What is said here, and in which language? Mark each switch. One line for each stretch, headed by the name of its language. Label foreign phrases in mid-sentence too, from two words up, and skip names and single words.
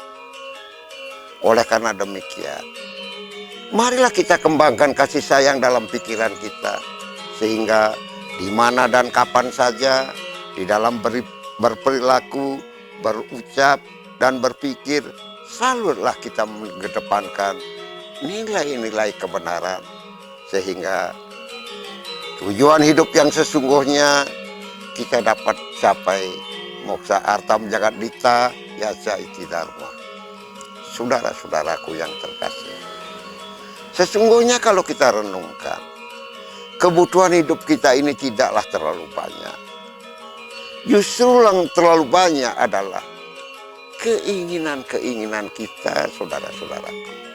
Indonesian: Oleh karena demikian, marilah kita kembangkan kasih sayang dalam pikiran kita, sehingga di mana dan kapan saja di dalam berperilaku, berucap, dan berpikir, selalulah kita mengedepankan nilai-nilai kebenaran, sehingga tujuan hidup yang sesungguhnya kita dapat capai
Sanskrit: मोक्ष अर्थं जगत् हित यश इति धर्म.
Indonesian: Saudara-saudaraku yang terkasih, sesungguhnya kalau kita renungkan, kebutuhan hidup kita ini tidaklah terlalu banyak. Justru yang terlalu banyak adalah keinginan-keinginan kita, saudara-saudaraku.